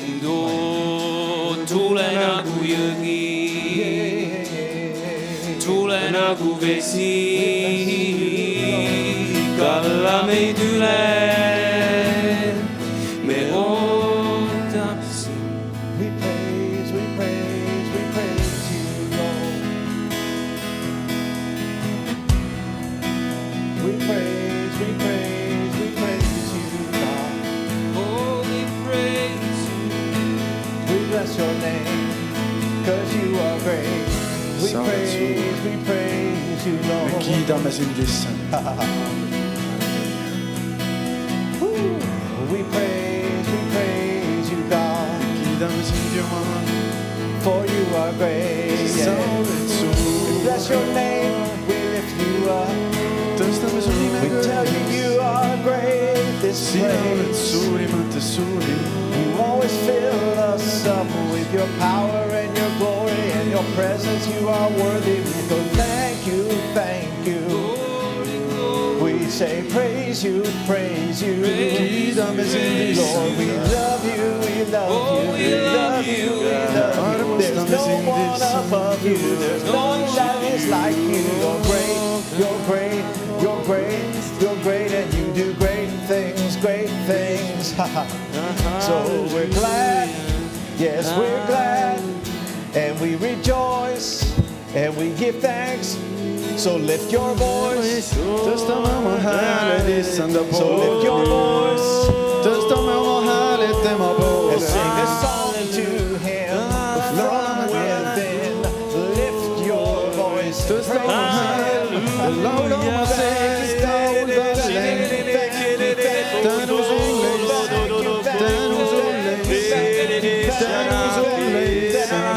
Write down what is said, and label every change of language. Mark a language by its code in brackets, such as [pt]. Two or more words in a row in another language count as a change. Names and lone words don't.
[et] Tule nagu jõgi, tule nagu vesi, kalla meid üle, me ootame sind. [en] We praise you, Lord. We praise you, God. Oh, we praise you. We bless your name, 'cause you are great. We praise you, [et] Me [en] Lord. [et] kiidame sind, issand. [en] We praise you, God. [et] Kiidame sind, Jumal. [en] For you are great. [et] Sa oled [en] We [et] suur. [en] bless your name, we lift you up. [et] Tõstame su nime [en] We tell you [et] kõrgeks. [en] you are great this [et] Sina oled [en] place. [et] suurimatest suurim. [en] You always fill us up with your power and your glory and your presence. You are worthy. We go thank you, thank you. We say praise you, praise you. [et] Kiidame sind, [en] Lord, we [et] issand. [en] love you, we love you, we love you, we love you. There's no one above you. There's no one that is like you. You're great, you're great, you're great, you're great, and you do great things, great things. So we're glad, yes, we're glad, and we rejoice, and we give thanks. So lift your voice. [et] Tõstame oma hääled issanda [en] So lift your [et] poole. [en] voice. [et] Tõstame oma hääled tema [en] And [et] poole. [en] sing a song to him from within. Lift your voice. [et] Tõstame oma hääled. Laula oma sees taudale. Tänu sulle, issand. Tänu sulle, issand. Tänu sulle, issand.